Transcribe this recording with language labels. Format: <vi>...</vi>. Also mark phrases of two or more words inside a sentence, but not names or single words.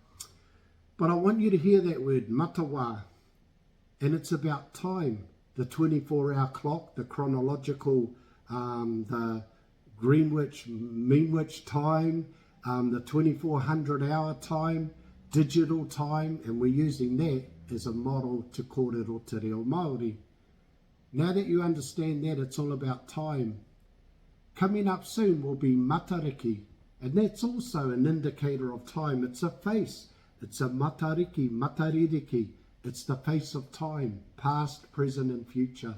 <en>But I want you to hear that word, matawā, and it's about time, the 24-hour clock, the chronological, the Greenwich, Meanwich time, the 2400-hour time, digital time, and we're using that as a model to</en> <mi>kōrero te reo Māori.</mi> <en>Now that you understand that, it's all about time. Coming up soon will be Matariki, and that's also an indicator of time. It's a face. It's a Matariki, Mataririki. It's the face of time, past, present, and future.</en>